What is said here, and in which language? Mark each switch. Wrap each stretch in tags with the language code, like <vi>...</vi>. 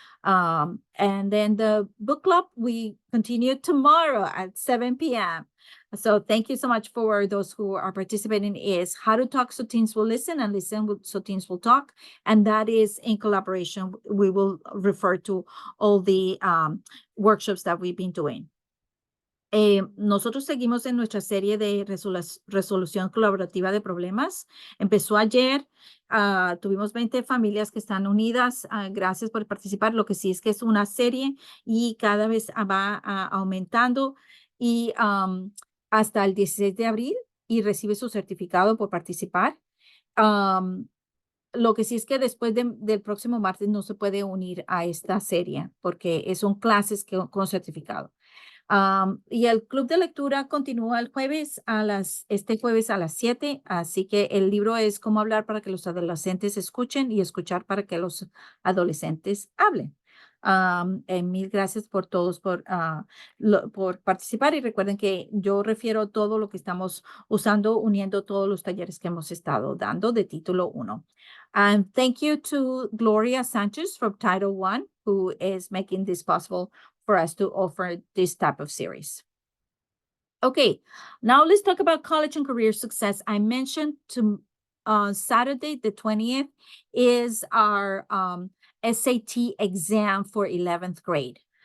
<en>And then the book club, we continue tomorrow at 7 p.m. So thank you so much for those who are participating. Is How to Talk So Teens Will Listen and Listen So Teens Will Talk. And that is in collaboration. We will refer to all the workshops that we've been doing.</en> <es>Nosotros seguimos en nuestra serie de resolución colaborativa de problemas. Empezó ayer. Tuvimos 20 familias que están unidas. Gracias por participar. Lo que sí es que es una serie y cada vez va aumentando. Y hasta el 16 de abril y recibe su certificado por participar. lo que sí es que después del próximo martes no se puede unir a esta serie porque son clases con certificado. Y el club de lectura continúa el jueves este jueves a las 7, así que el libro es Cómo hablar para que los adolescentes escuchen y escuchar para que los adolescentes hablen. Mil gracias por todos por participar y recuerden que yo refiero todo lo que estamos usando, uniendo todos los talleres que hemos estado dando de título 1.</es> <en>And thank you to Gloria Sanchez from Title 1, who is making this possible for us to offer this type of series. Okay, now let's talk about college and career success. I mentioned Saturday, the 20th, is our SAT exam for 11th grade.</en>